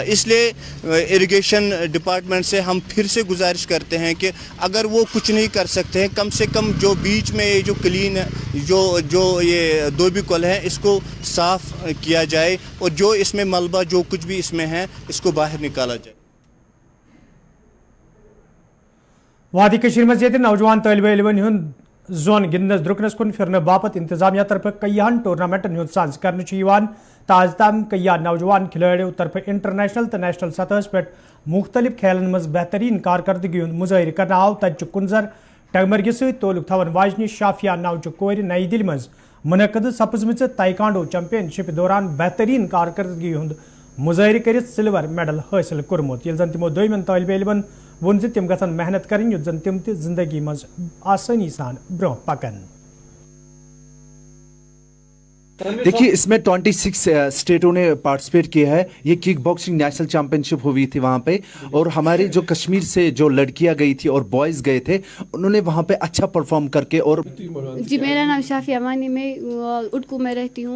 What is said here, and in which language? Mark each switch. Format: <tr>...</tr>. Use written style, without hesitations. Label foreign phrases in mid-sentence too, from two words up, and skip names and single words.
<ur>اس لیے اریگیشن ڈپارٹمنٹ سے ہم پھر سے گزارش کرتے ہیں کہ اگر وہ کچھ نہیں کر سکتے ہیں, کم سے کم جو بیچ میں جو کلین جو یہ دوئبکل ہے اس کو صاف کیا جائے, اور جو اس میں ملبہ جو کچھ بھی اس میں ہے اس کو باہر نکالا جائے.</ur> <ks>وادی کشیر مز یہ نوجوان طالب علمن ہند زون گندنس درکنس کن پھرنے باپت انتظامیہ طرف کئیہن ٹورنامنٹن ہند ساز کرنے تاز تام کئی نوجوان کھلاڑیوں طرف انٹرنیشنل تو نیشنل سطح پہ مختلف کھیلن مز بہترین کارکردگی ہند مظاہر کرنا آو. تجہ کنزر ٹگمرگی ست تعلق تھون واجنہ شافیہ نوچہ کور نئی دل مز منعقد سپزمچ تائیکانڈو چیمپئن شپ دوران بہترین کارکردگی ہند مظاہر کرت</ks> <en>silver medal</en> <ks>حاصل کورمت, یل زن تمو دویمن طالب علمن ون تم گھن محنت کریں یت زن تم زندگی مز آسانی سان برو پکن.</ks> <ur>دیکھیے اس میں 26 اسٹیٹوں نے پارٹیسپیٹ کیا ہے. یہ</ur> <en>kickboxing national championship</en> <ur>ہوئی تھی وہاں پہ, اور ہمارے جو کشمیر سے جو لڑکیاں گئی تھی اور بوائز گئے تھے انہوں نے وہاں پہ اچھا پرفارم کر کے. اور جی میرا نام شافیہ امانی, میں اٹکو میں رہتی ہوں.</ur>